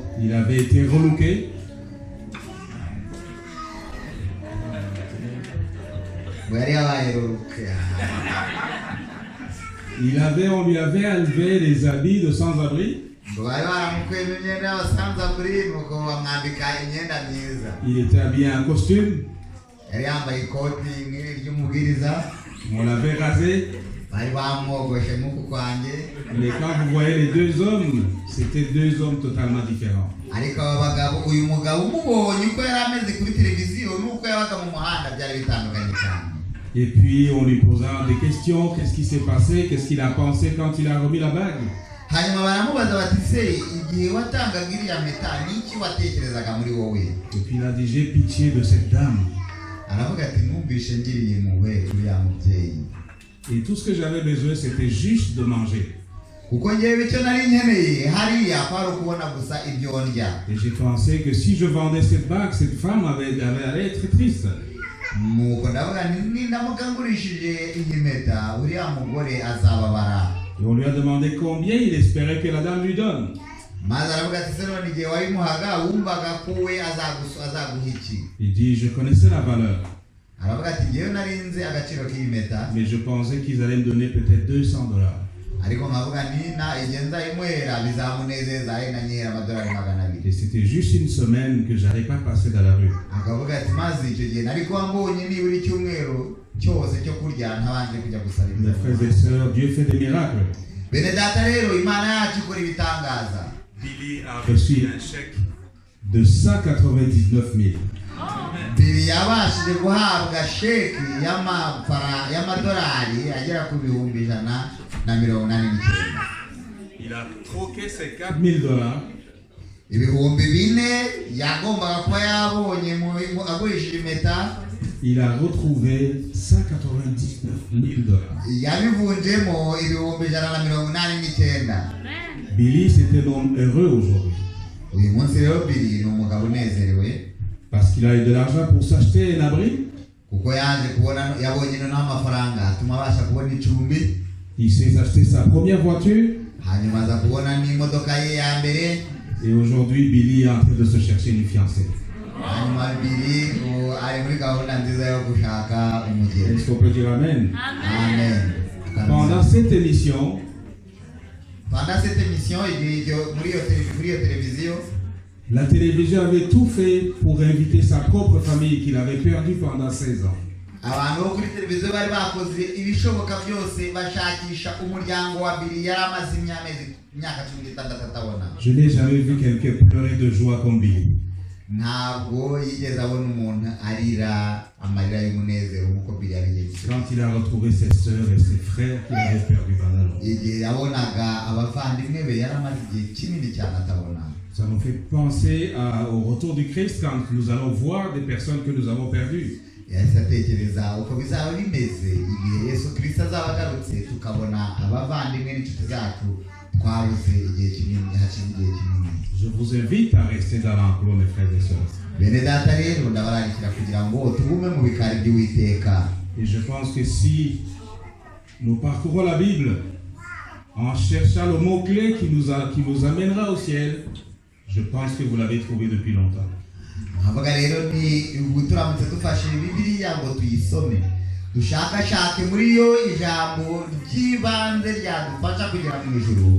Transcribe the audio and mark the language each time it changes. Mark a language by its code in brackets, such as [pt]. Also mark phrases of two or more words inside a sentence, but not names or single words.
[fr] Il avait été relooké. [rw] yari yabaye ruruke. [fr] On lui avait enlevé les habits de sans-abri. [rw] ngo bari baramukuyemo imyenda y'abasanzaburi nuko bamwambika imyenda myiza. [fr] Il était habillé en costume. [rw] yari yambaye ikoti nk'iri ry'umubwiriza. [fr] On l'avait rasé. [rw] bari bamwogoshe nk'uku kwanjye. [fr] Mais quand vous voyez les deux hommes, c'était deux hommes totalement différents. [rw] ariko aba bagabo uyu mugabo umubonye uko yari ameze kuri televiziyo n'uko yabaga mu muhanda byari bitandukanye cyane. [fr] Et puis on lui posa des questions, qu'est-ce qui s'est passé, qu'est-ce qu'il a pensé quand il a remis la bague. [rw] hanyuma baramubaza bati se igihe watangaga iriya mpeta n'iki watekerezaga muri wowe. [fr] Et puis il a dit j'ai pitié de cette dame. [rw] aravuga ati numvishe ngiriye impuhwe uriya mubyeyi. [fr] Et tout ce que j'avais besoin c'était juste de manger. [rw] kuko ngewe icyo nari nkeneye hariya kwari ukubona gusa ibyo ndya. [fr] Et j'ai pensé que si je vendais cette bague, cette femme allait être triste. [rw] nuko ndavuga nindamuka ngurishije iyi mpeta uriya mugore azababara. [fr] Et on lui a demandé combien il espérait que la dame lui donne. [rw] maze aravuga ati se none igihe wayimuhaga wumvaga ko we azaguha iki. [fr] Il dit je connaissais la valeur. [rw] aravuga ati ngewe nari nzi agaciro k'iyi mpeta. [fr] Mais je pensais qu'ils allaient me donner peut-être $200. [rw] ariko nkavuga igihe nzayimwera bizamunezeza ari na nyihera amadolari 200. [fr] Et c'était juste une semaine que j'allais pas passer dans la rue. [rw] akavuga ati maze icyo gihe nari kuba mbonye nibura icyumweru cyose cyo kurya ntabanje kujya gusaba [fr] Mes frères et sœurs, Dieu fait des miracles. [rw] bene data rero Imana yacu ikora ibitangaza. [fr] Billy a reçu un chèque de 199 000. [rw] Billy yabashije guhabwa sheki y'amadolari agera ku bihumbi 189. [fr] Il a troqué ses $4,000. [rw] ibihumbi 4 yagombaga kuba yabonye agurishije impeta. [fr] Il a retrouvé $199 000. [rw] yabivunjemo ibihumbi 189. [fr] Billy, c'est un homme heureux aujourd'hui. [rw] uyu munsi rero Billy ni umugabo unezerewe. [fr] Parce qu'il a eu de l'argent pour s'acheter un abri. [rw] kuko yaje kubona yabonye n'amafaranga atuma abasha kubona icumbi. [fr] Il s'est acheté sa première voiture. [rw] hanyuma aza kubona n'imodoka ye ya mbere. [fr] Et aujourd'hui, Billy est en train de se chercher une fiancée. [rw] hanyuma Billy ari muri gahunda nziza yo gushaka umugeni. [fr] Est-ce qu'on peut dire Amen? [rw] Amen. [fr] Pendant cette émission, [rw] muri iyo televiziyo, [fr] la télévision avait tout fait pour inviter sa propre famille qu'il avait perdue pendant 16 ans. [rw] abantu bo kuri televiziyo bari bakoze ibishoboka byose bashakisha umuryango wa Billy yari amaze imyaka 16 atabona. [fr] Je n'ai jamais vu quelqu'un pleurer de joie comme Billy. [rw] ntabwo yigeze abona umuntu arira amarira y'umunezero nk'uko Billy yabigenje. [fr] Quand il a retrouvé ses sœurs et ses frères qu'il avait perdus pendant longtemps. [rw] Igihe yabonaga abavandimwe be yaramaze igihe kinini cyane atabona. [fr] Ça nous fait penser au retour du Christ quand nous allons voir des personnes que nous avons perdues. [rw] Yahise atekereza uko bizaba bimeze igihe Yesu Kristo azaba agarutse tukabona abavandimwe n'inshuti zacu twabuze igihe kinini hakiri igihe kinini. [fr] Je vous invite à rester dans l'enclos, mes frères et sœurs. [rw] Bene data rero ndabararikira kugira ngo tugume mu bikari by'Uwiteka. [fr] Et je pense que si nous parcourons la Bible en cherchant le mot-clé qui nous amènera au ciel, je pense que vous l'avez trouvé depuis longtemps. [rw] Avuga rero ni ubuturamutse dufashe Bibiliya ngo tuyisome dushakashake muri yo ijambo ry'ibanze ryadufasha kugera mu ijuru.